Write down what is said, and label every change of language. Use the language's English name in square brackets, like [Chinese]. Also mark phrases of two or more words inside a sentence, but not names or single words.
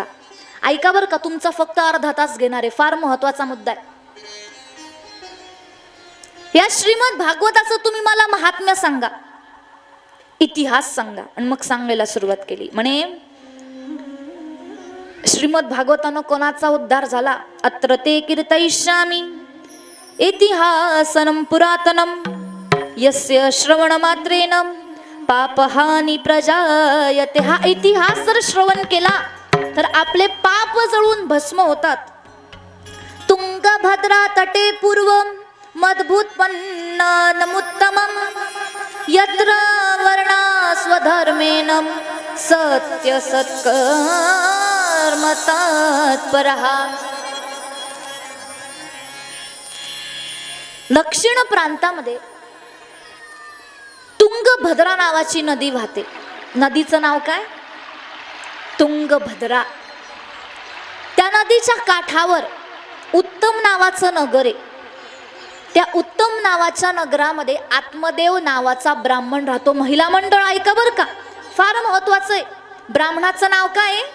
[Marathi] ऐका बरं का, तुमचा फक्त अर्धा तास घेणार आहे, फार महत्वाचा मुद्दा आहे. या श्रीमद भागवताचं तुम्ही मला महात्म्य सांगा, इतिहास सांगा. आणि मग सांगायला सुरुवात केली. म्हणे श्रीमद भागवतानं कोणाचा उद्धार झाला. [Sanskrit] अत्र ते कीर्तयिष्यामि इतिहासनं पुरातनं यस्य श्रवण मात्रेन पापहानी प्रजायते. [Marathi] हा इतिहास जर श्रवण केला तर आपले पाप जळून भस्म होतात. [Sanskrit] तुंगभद्रा तटे पूर्वं मद्भूतपन्नमुत्तमं यत्र वर्णा स्वधर्मेण सत्य सत्कर्म तत्परः. [Marathi] दक्षिण प्रांतामध्ये तुंगभद्रा नावाची नदी वाहते. नदीचं नाव काय? तुंगभद्रा. त्या नदीच्या काठावर उत्तम नावाचं नगर आहे. त्या उत्तम नावाच्या नगरामध्ये आत्मदेव नावाचा ब्राह्मण राहतो. महिला मंडळ ऐका बरं का, फार महत्वाचं आहे. ब्राह्मणाचं नाव काय आहे?